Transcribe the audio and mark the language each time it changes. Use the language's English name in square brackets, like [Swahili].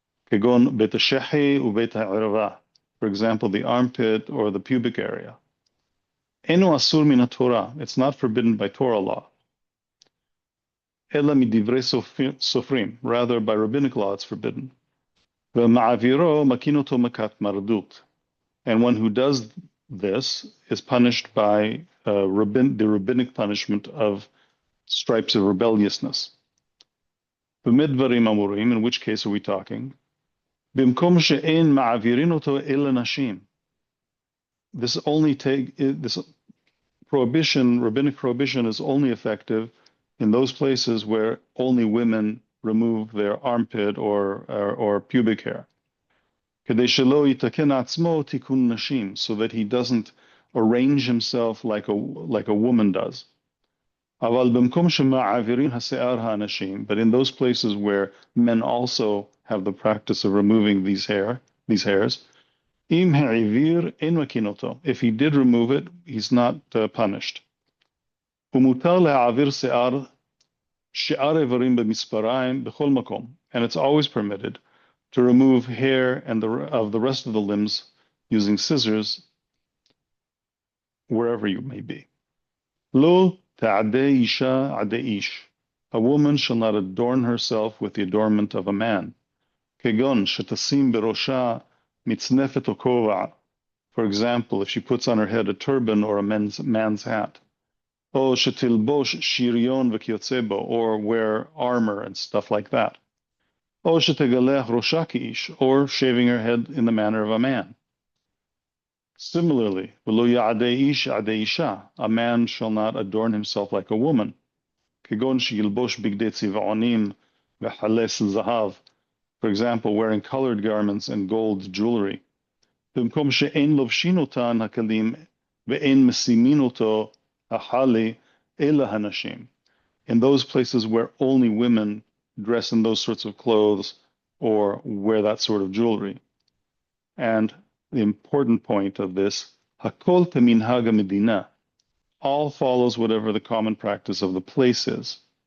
[Hebrew] Kegon bet hashechi u'bet ha'irava, [English] for example, the armpit or the pubic area. [Hebrew] Enu asur min Torah, [English] it's not forbidden by Torah law. [Hebrew] אלא מדברי סופרים, [English] rather by rabbinic law it's forbidden. [Hebrew] ומעבירו מכין אותו מכת מרדות. [English] And one who does this is punished by the rabbinic punishment of stripes of rebelliousness. [Hebrew] במדברים אמורים, [English] in which case are we talking? [Hebrew] במקום שאין מעבירין אותו אלא נשים. [English] This prohibition, rabbinic prohibition, is only effective in those places where only women remove their armpit or pubic hair. [Hebrew] כדי שלא יתקן עצמו תיקון נשים, [English] so that he doesn't arrange himself like a woman does. [Hebrew] אבל במקום שמעבירין השיער האנשים, [English] but in those places where men also have the practice of removing these hairs, [Hebrew] אם העביר אין מכין אותו. [English] If he did remove it, he's not punished. [Hebrew] ומותר להעביר שאר איברים במספריים בכל מקום, [English] and it's always permitted to remove hair and of the rest of the limbs using scissors wherever you may be. [Hebrew] לא תעדי אישה עדי איש. [English] A woman shall not adorn herself with the adornment of a man. [Hebrew] כגון שתשים בראשה מצנפת או כובע. [English] For example, if she puts on her head a turban or a man's hat. [Hebrew] או שתלבוש שריון וכיוצא בו, [English] or wear armor and stuff like that. [Hebrew] או שתגלח ראשה כאיש, [English] or shaving her head in the manner of a man. Similarly, [Hebrew] ולא יעדי איש עדי אישה. [English] A man shall not adorn himself like a woman. [Hebrew] כגון שילבוש בגדי צבעונים וחלס זהב. [English] For example, wearing colored garments and gold jewelry. [Hebrew] במקום שאין לובשין אותן הכלים ואין משימין אותו החלי אלא הנשים. [English] In those places where only women dress in those sorts of clothes or wear that sort of jewelry. And the important point of this, [Hebrew] hakol keminhag medina, [English] all follows whatever the common practice of the place is.